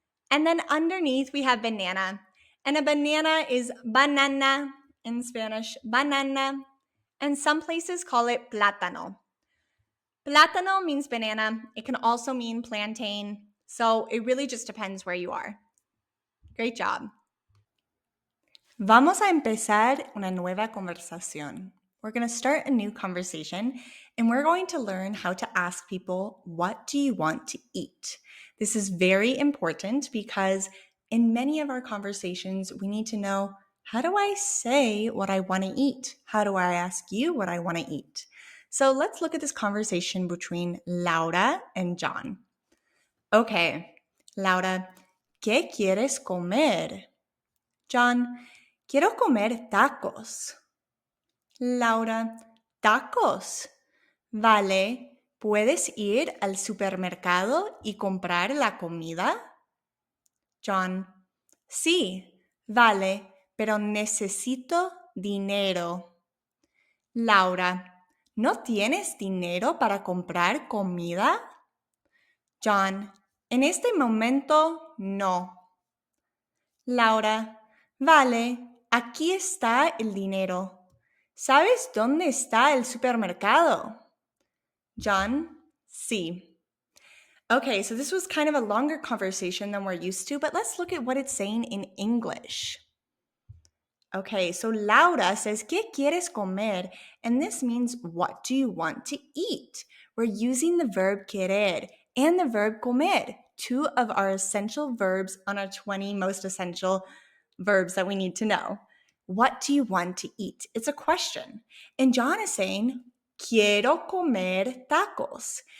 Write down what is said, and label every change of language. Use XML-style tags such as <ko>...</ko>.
<en>And then underneath, we have banana. And a banana is banana in Spanish, banana. And some places call it plátano. Plátano means banana. It can also mean plantain. So it really just depends where you are. Great job.</en> <es>Vamos a empezar una nueva conversación.</es> <en>We're going to start a new conversation and we're going to learn how to ask people, what do you want to eat? This is very important because in many of our conversations, we need to know, how do I say what I want to eat? How do I ask you what I want to eat? So let's look at this conversation between Laura and John.</en> <es>Okay, Laura, ¿qué quieres comer? John, quiero comer tacos. Laura, tacos. Vale, ¿puedes ir al supermercado y comprar la comida? John, sí, vale, pero necesito dinero. Laura, ¿no tienes dinero para comprar comida? John, en este momento no. Laura, vale, aquí está el dinero. ¿Sabes dónde está el supermercado? John, sí.</es> <en>Okay, so this was kind of a longer conversation than we're used to, but let's look at what it's saying in English. Okay, so Laura says,</en> <es>¿qué quieres comer?</es> <en>And this means, what do you want to eat? We're using the verb querer and the verb comer, two of our essential verbs on our 20 most essential verbs that we need to know. What do you want to eat? It's a question. And John is saying,</en> <es>quiero comer tacos.</es>